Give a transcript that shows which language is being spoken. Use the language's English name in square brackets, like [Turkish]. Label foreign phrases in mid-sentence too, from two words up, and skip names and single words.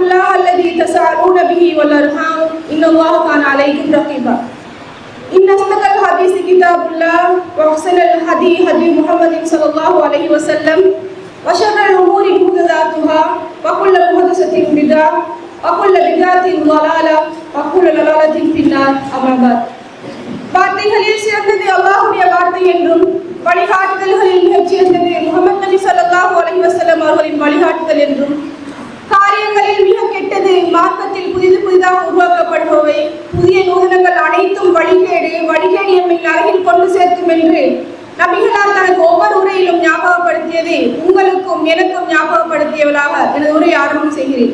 [Arabic] الله الذي تساءلون به والأرحام إن الله كان عليكم رقيبا إن أصدق الحديث كتاب الله وأحسن الهدي هدي محمد صلى الله عليه وسلم وشر الأمور محدثاتها وكل محدثة بدعة وكل بدعة ضلالة وكل ضلالة في النار أما بعد [Tamil] வார்த்தைகளில் சிறந்தது அல்லாஹ்வுடைய வார்த்தை என்றும் வழிகாட்டுதல்களில் மிகச் சிறந்தது முஹம்மது நபி [Arabic] صلى الله عليه وسلم [Tamil] அவர்களின் வழிகாட்டுதல் என்றும் காரியங்களில் மிக கெட்டது மார்க்கத்தில் புதிதாக உருவாக்கப்படுபவை புதிய நூதனங்கள் அனைத்தும் வழிகேடு எம்மை அருகில் கொண்டு சேர்க்கும் என்று நபிகளார் தனக்கு ஒவ்வொரு உரையிலும் ஞாபகப்படுத்தியது உங்களுக்கும் எனக்கும் ஞாபகப்படுத்தியவளாக எனது உரையை ஆரம்பம் செய்கிறேன்.